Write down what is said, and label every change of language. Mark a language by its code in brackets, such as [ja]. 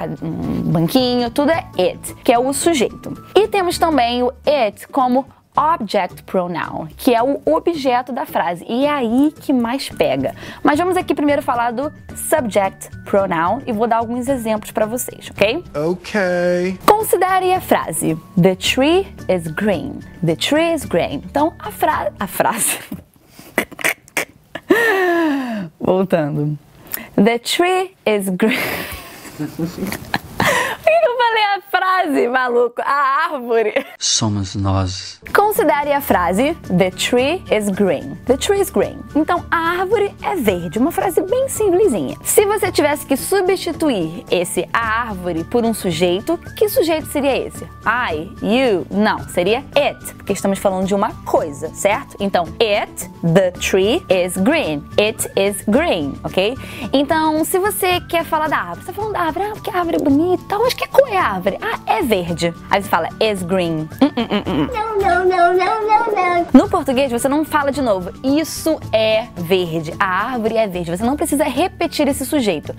[pt] Um banquinho, tudo é it, que é o sujeito. E temos também o it como object pronoun, que é o objeto da frase. E é aí que mais pega. Mas vamos aqui primeiro falar do subject pronoun e vou dar alguns exemplos para vocês, ok? Ok. Considere a frase [en] The tree is green. The tree is green. [pt] Então, a frase... Voltando. [en] The tree is green. [pt] Por que eu falei a frase, maluco? A árvore. Somos nós. Considere a frase [en] The tree is green. The tree is green. [pt] Então, a árvore é verde. Uma frase bem simplesinha. Se você tivesse que substituir esse a árvore por um sujeito, que sujeito seria esse? I, you? Não, seria it, porque estamos falando de uma coisa, certo? Então, [en] it, the tree is green. It is green, ok? [pt] Então, se você quer falar da árvore, você tá falando da árvore, porque a árvore é bonita, tal, mas que cor é a árvore? Ah, é verde. Aí você fala [en] is green. [pt] Não. No português, você não fala de novo. Isso é verde. A árvore é verde. Você não precisa repetir esse sujeito.